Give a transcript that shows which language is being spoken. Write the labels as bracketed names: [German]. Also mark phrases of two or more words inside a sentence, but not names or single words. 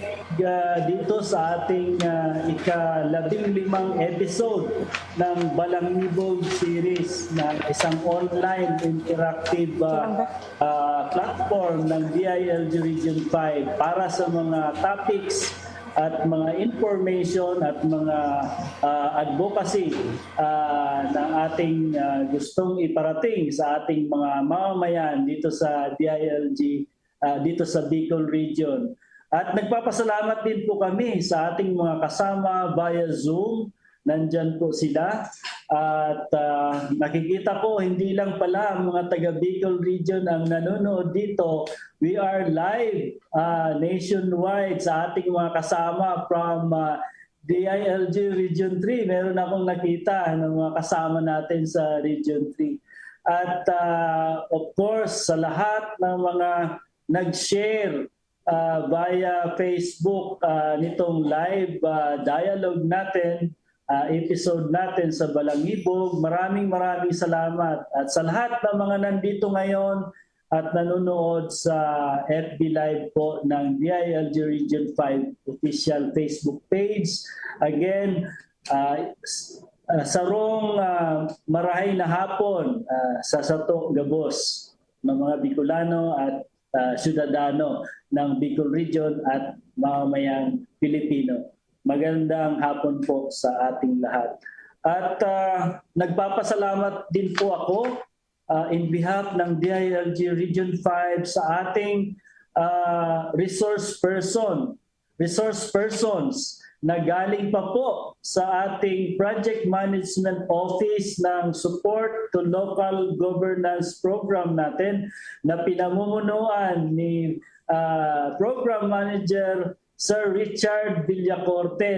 [Filipino] dito sa ating ika-15 episode ng Balangibog Series na isang [English] online interactive platform [Filipino] ng DILG Region 5 para sa mga topics at mga information at mga advocacy na ating gustong iparating sa ating mga mamamayan dito sa DILG, dito sa Bicol Region. At nagpapasalamat din po kami sa ating mga kasama via Zoom. Nandyan po sila. At nakikita ko, hindi lang pala ang mga taga Bicol Region ang nanonood dito. [English] We are live nationwide [Filipino] sa ating mga kasama from DILG Region 3. Meron akong nakita ng mga kasama natin sa Region 3. At [English] of course, [Filipino] sa lahat ng mga nag-share via Facebook nitong [English] live dialogue [Filipino] natin, episode natin sa Balangibog. Maraming salamat. At sa lahat ng mga nandito ngayon at nanonood sa FB Live po ng DILG Region 5 official Facebook page. Again, [Bikol] sarong marahay na hapon sa Sato Gabos [Filipino] ng mga Bicolano at Ciudadano ng Bicol Region at mamamayang Pilipino. Magandang hapon po sa ating lahat. At nagpapasalamat din po ako [English] in behalf [Filipino] ng DILG Region 5 sa ating [English] resource persons [Filipino] na galing pa po sa ating Project Management Office ng Support to Local Governance Program natin na pinamumunuan ni Program Manager Sir Richard Villacorte.